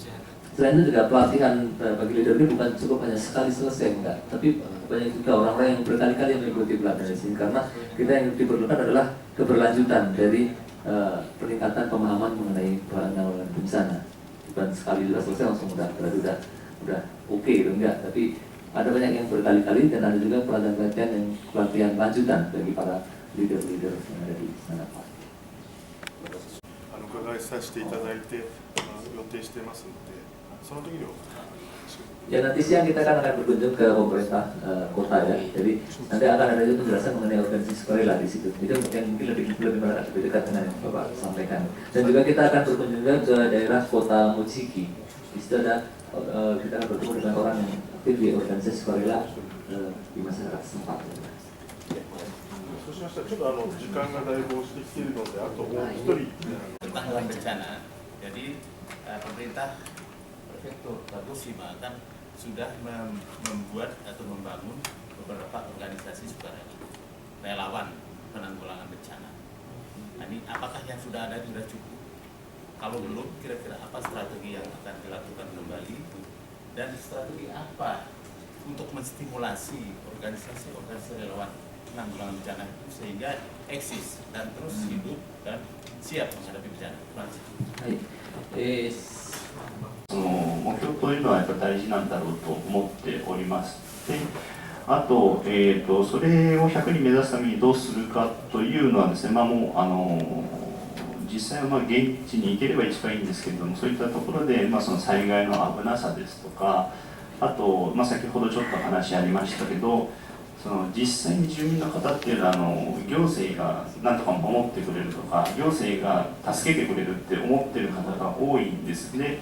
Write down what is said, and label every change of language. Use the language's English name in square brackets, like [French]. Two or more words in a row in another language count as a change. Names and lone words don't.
[Indonesian] Kemudian Selain itu juga pelatihan bagi leader ini bukan cukup hanya sekali selesai, enggak, tapi banyak juga orang-orang yang berkali-kali mengikuti pelatihan ini, karena kita yang diperlukan adalah keberlanjutan dari peningkatan pemahaman mengenai penanggulangan bencana. Bukan sekali sudah selesai langsung udah oke gitu, enggak, tapi ada banyak yang berkali-kali dan ada juga pelatihan lanjutan bagi para leader-leader yang ada di sana, Pak. [Japanese] 伺いさせていただいて予定してますので、その時にお話を。 [Indonesian] Ya, nanti siang kita akan berkunjung ke pemerintah kota ya. Jadi nanti akan ada juga penjelasan mengenai organisasi sukarela di situ. Itu yang mungkin lebih dekat dengan yang Bapak sampaikan. Dan juga kita akan berkunjung ke daerah kota Mochiki. Di situ ada kita akan bertemu dengan orang yang aktif di organisasi sukarela di masyarakat setempat. [Japanese] そうしましたらちょっと時間がだいぶ押してきているので、あともう一人。 [Indonesian] Penanggulangan bencana. Jadi pemerintah prefektur Kagoshima kan sudah membuat atau membangun beberapa organisasi sukarela, relawan penanggulangan bencana. Nah, ini apakah yang sudah ada sudah cukup? Kalau belum, kira-kira apa strategi yang akan dilakukan kembali dan strategi apa untuk menstimulasi organisasi-organisasi relawan penanggulangan bencana itu sehingga eksis dan terus hidup dan siap menghadapi bencana. Terima kasih. [Japanese] その目標というのはやっぱり大事なんだろうと思っております。で、あと、それを100に目指すためにどうするかというのはですね、もう実際は現地に行ければ一番いいんですけれども、そういったところで、その災害の危なさですとか、あと、先ほどちょっと話ありましたけど、その実際に住民の方っていうのは行政が何とか守ってくれるとか行政が助けてくれるって思ってる方が多いんですね。